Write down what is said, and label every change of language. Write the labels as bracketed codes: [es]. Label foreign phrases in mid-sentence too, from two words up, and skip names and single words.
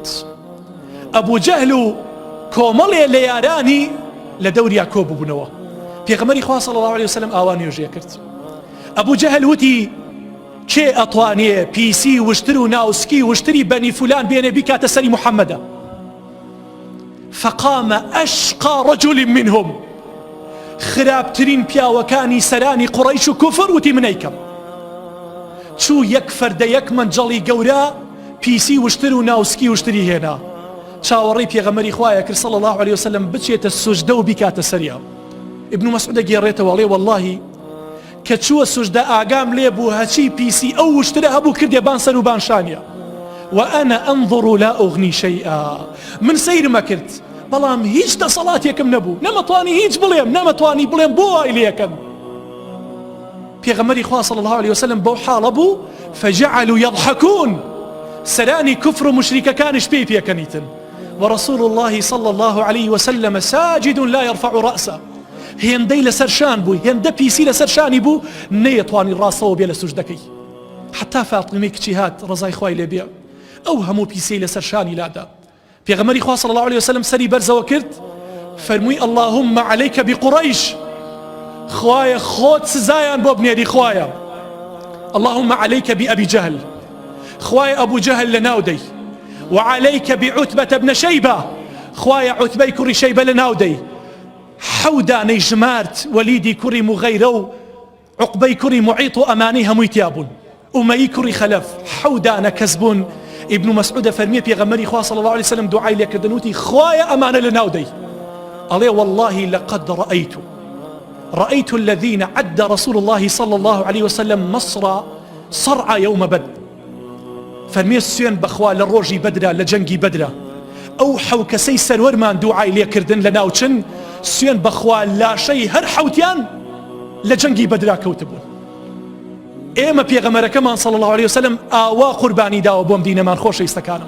[ckb] ئەبوو جەهل و کۆمەڵێ لە یارانی لە دەوریا کۆبووبوونەوە. پێغەمبەری خوا [ar] صلی الله عليه وسلم [ckb] ئاوا نوێژێ کرد. ئەبوو جەهل وتی کێ ئەتوانێ پیسی وشتر و ناوسکی وشتری بەنی فولان بێنێ بیکاتە سەری محەممەدە. [ar] فقام أشقى رجل منهم [ckb] خرابترین پیاوەکانی سەرانی قوڕەیش و کوفر وتی منەیکەم. چوو یەک فەردە یەک مەنجەڵی گەورە پیسی وشتر و ناوسکی وشتری هێنا چاوەڕێی پێغەمبەری خوایە کرد [ar] صلی الله عليه وسلم [ckb] بچێتە سوژدە و بیکاتە سەریا. ئیبن مەسعود گێڕێتەوە ئەڵێ وەڵڵاهی کە چووە سوژدە ئاگام لێ بوو هەچی پیسی ئەو وشترە هەبوو کردێ بان سەر و بانشانیە. [ar] وأنا أنظر لا أغني شيئا من [ckb] سيرمە کرد بەڵام هیچ دەسەڵاتێکم نەبوو نەمەتوانی هیچ بڵێم نەمەتوانی بڵێم بۆ وای لێکەم. پێغەمبەری خوا [ar] صلی الله عليه وسلم [ckb] بەو حاڵە بوو [ar] فجعلوا يضحكون [ckb] سەرانی کوفر و مشریکەکانش پێی پێکەنیتن. [ar] ورسول الله صلى الله عليه وسلم ساجد لا يرفع رأسه [ckb] هێندەی لەسەر شان بوو هێندە پیسی لەسەر شانی بوو نەیەتوانی ڕاستەوە بێ لە سوژدەکەی. حتا فاتیمەی کچی هات ڕەزای خوای لێ بێ ئەو هەموو پیسەی لەسەر شانی لادا. پێغەمبەری خوا [ar] صلی الله عليه وسلم [ckb] سەری بەرزەوە کرد فەرمووی [ar] اللهم عليك بقريش [ckb] خوایە خۆت سزایان بۆ بنێری خوایە. [ar] اللهم عليك بأبي جهل [ckb] خوایە ئەبوو جەهل لە ناو دەی [ar] وعليك بعتبة بن شيبة [ckb] خوایە عوتبەی کوڕی شەیبە لە ناو دەی. حەودانەی ژمارد وەلیدی کوڕی مغەیرە و عوقبەی کوڕی معیط و ئەمانەی هەمووی تیابوون ئومەیی کوڕی خەلەف حەودانە کەس بوون. ابن مسعود فرمي پیغمبری خوا [ar] صلی الله عليه وسلم [ckb] دعای لێکردن وتی خوایە ئەمانە لە ناو دەی. [ar] ئەڵێ والله لقد رأيت الذين عد رسول الله صلى الله عليه وسلم مصر صرع يوم بدر. [ckb] فرمي سوێن بەخوا لە ڕۆژی بەدرە لە جەنگی بەدرە ئەو حەوکەسەی سەروەرمان دوعای لێکردن لە ناوچن سوێن بەخوا لاشەی هەر حەوتیان لە جەنگی بەدرا کەوتبوون. ئێمە پێغەمبەرەکەمان [ar] صلی الله عليه وسلم [ckb] ئاوا قوربانی داوە بۆم دینەمان خۆشەویستەکانم.